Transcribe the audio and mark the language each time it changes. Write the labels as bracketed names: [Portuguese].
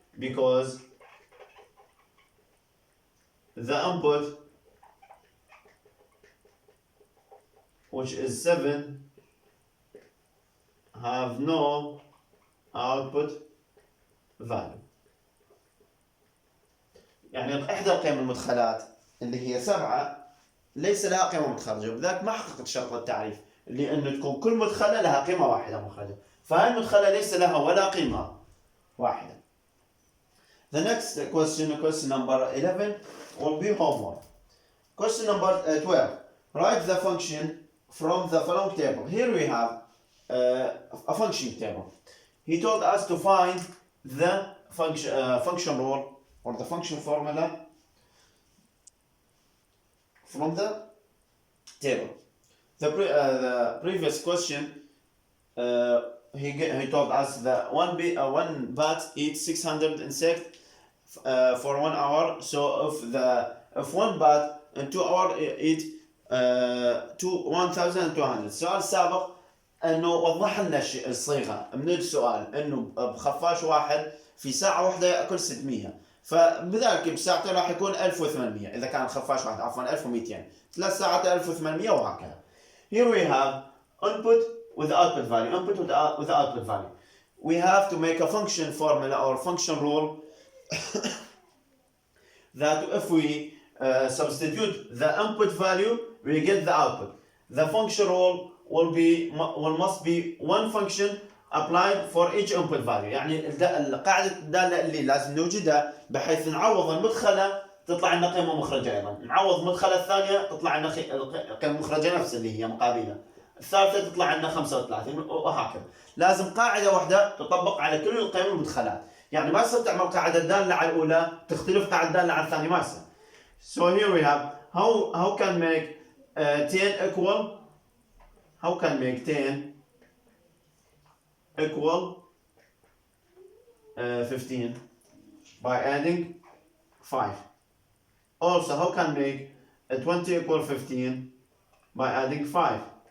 [English] Because the input, which is 7, have no output value. [Arabic] يعني إحدى القيم المدخلات اللي هي 7 ليس لها قيمة متخرجة، وبذلك ما حققت شرط التعريف اللي إنه تكون كل مدخلة لها قيمة واحدة مخرجة، فهاي المدخلة ليس لها ولا قيمة واحدة. [English] The next question number 11 will be homework. Question number 12. Write the function from the following table. Here we have a function table. He told us to find the function rule or the function formula from the table. The previous question, he told us that one bat eats 600 insects for 1 hour. So if one bat in 2 hours eat 1,200. [Arabic] السؤال السابق انه وضح لنا الصيغه من السؤال انه بخفاش واحد في ساعه واحده ياكل 600، فبذلك بساعتين راح يكون 1800 اذا كان خفاش واحد، عفوا 1200، 3 ساعات 1800 وهكذا. [English] Here we have input with the output value, input with the output value. We have to make a function formula or function rule that if we substitute the input value, we get the output. The function rule must be one function applied for each input value. [Arabic] يعني قاعدة الدالة اللي لازم نوجدها بحيث نعوض المدخلة تطلع لنا قيمة مخرجة أيضا، نعوض المدخلة الثانية تطلع لنا قيمة مخرجة نفس اللي هي مقابلة، الثالثة تطلع لنا 35 وهكذا. لازم قاعدة واحدة تطبق على كل القيم المدخلات، يعني ما يصير تعمل قاعدة الدالة على الأولى تختلف قاعدة الدالة على الثانية، ما يصير. [English] So here we have how can make 10 equal, how can make 10 equal 15 by adding 5. Also, how can make 20 equal 15 by adding 5?